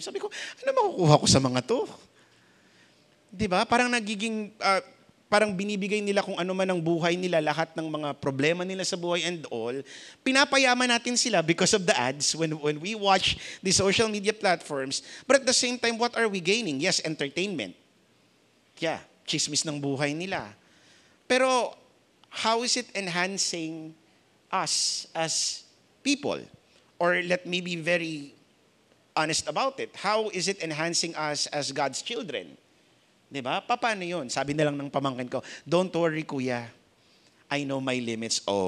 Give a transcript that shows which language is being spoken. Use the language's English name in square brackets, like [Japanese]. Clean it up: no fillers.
[Filipino] Sabi ko, ano makukuha ko sa mga to? 'Di ba? Parang nagiging parang binibigay nila kung ano man ang buhay nila, lahat ng mga problema nila sa buhay and all, pinapayaman natin sila [English] because of the ads when we watch the social media platforms. But at the same time, what are we gaining? Yes, entertainment. [Filipino] Yeah, chismis ng buhay nila. [English] Pero how is it enhancing us as people? Or let me be very honest about it. How is it enhancing us as God's children? [Filipino] Diba? Paano yun? Sabi na lang ng pamangkin ko, [English] don't worry kuya, I know my limits.